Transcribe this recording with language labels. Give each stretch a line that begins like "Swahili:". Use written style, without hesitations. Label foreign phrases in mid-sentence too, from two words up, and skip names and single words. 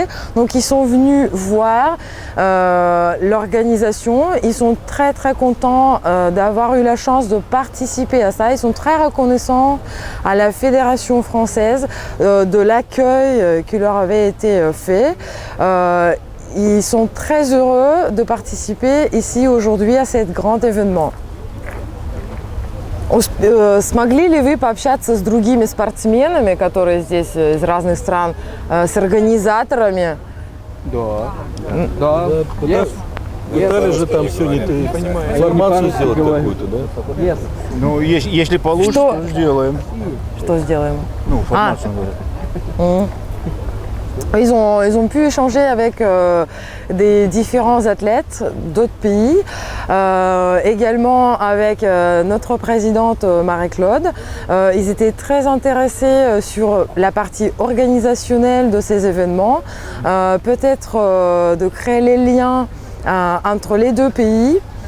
French: Donc ils sont venus voir l'organisation. Ils sont très très contents d'avoir eu la chance de participer participer à ça. Ils sont très reconnaissants à la Fédération française de l'accueil qui leur avait été fait. Ils sont très heureux de participer ici aujourd'hui à cet grand événement.
Russian: Смогли ли вы пообщаться с другими спортсменами, которые здесь из разных стран, с организаторами? Да. Да. Yes. Пытались же там сегодня информацию сделать какую-то, да? Yes. Ну, если получится, Что? то сделаем. Что сделаем? Ну, формацию.
French: Ils ont pu échanger avec des différents athlètes d'autres pays, également avec notre présidente Marie-Claude. Ils étaient très intéressés sur la partie organisationnelle de ces événements, peut-être de créer les liens entre les deux pays.